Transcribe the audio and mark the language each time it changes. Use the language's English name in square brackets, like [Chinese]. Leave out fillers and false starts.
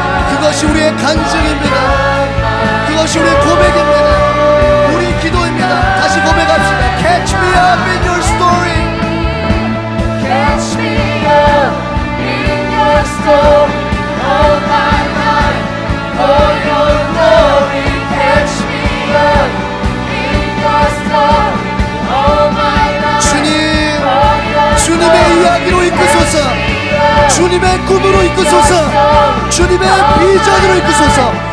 [Korean] 그것이 우리의 간증입니다. 그것이 우리의 고백입니다. 우리 기도입니다. 다시 고백합시다. [English] Catch me up in your story. Catch me up in your story. All my life for your glory. Catch me up in your story. All my life. [Korean] 주님, 주님의 이야기로 이끄소서. 주님의 꿈으로 이끄소서. 주님의 비전으로 이끄소서.